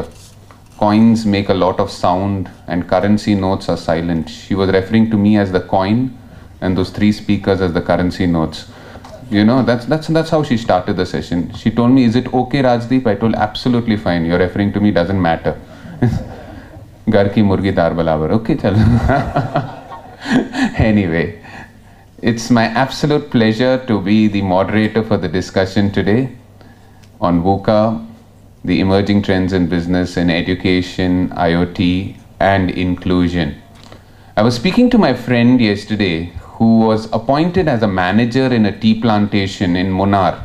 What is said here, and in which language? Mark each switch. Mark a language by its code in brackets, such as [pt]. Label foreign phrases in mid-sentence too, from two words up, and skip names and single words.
[en] Coins make a lot of sound and currency notes are silent. She was referring to me as the coin and those three speakers as the currency notes. You know, that's how she started the session. She told me, is it okay, Rajdeep? I told, absolutely fine. You're referring to me, doesn't matter. [hi] Gar ki murgi dar balabar. Okay, chalo. [en] Anyway, it's my absolute pleasure to be the moderator for the discussion today on VUCA, the emerging trends in business and education, IoT, and inclusion. I was speaking to my friend yesterday who was appointed as a manager in a tea plantation in Munnar.